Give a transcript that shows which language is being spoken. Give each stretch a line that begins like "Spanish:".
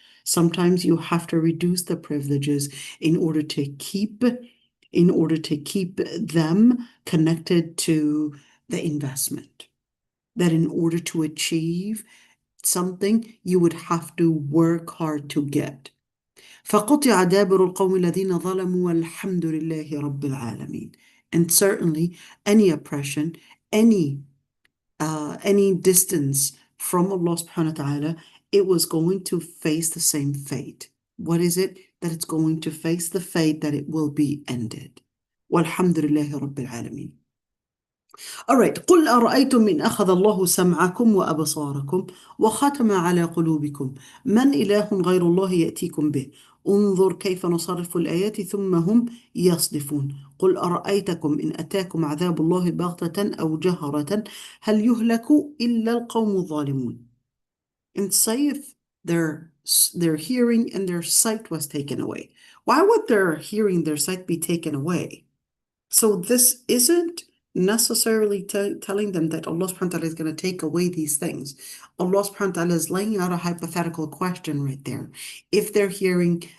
English: Sometimes you have to reduce the privileges in order to keep them connected to the investment. That in order to achieve something, you would have to work hard to get.
Arabic: فقطع دابر القوم الذين ظلموا والحمد لله رب العالمين.
English: And certainly any oppression, any distance from Allah subhanahu wa ta'ala, it was going to face the same fate. What is it? That it's going to face the fate that it will be ended.
Arabic: والحمد لله رب العالمين.
English: All right.
Arabic: قل أرأيتم إن أخذ الله سمعكم وأبصاركم وختم على قلوبكم من إله غير الله يأتيكم به انظر كيف نصرف الآيات ثم هم يصدفون قل أرأيتكم إن أتاكم عذاب الله بغتة أو جهرة هل يهلك إلا القوم الظالمون.
English: And saith their hearing and their sight was taken away. Why would their hearing, their sight be taken away? So this isn't necessarily telling them that Allah subhanahu wa ta'ala is going to take away these things. Allah subhanahu wa ta'ala is laying out a hypothetical question right there. If their hearing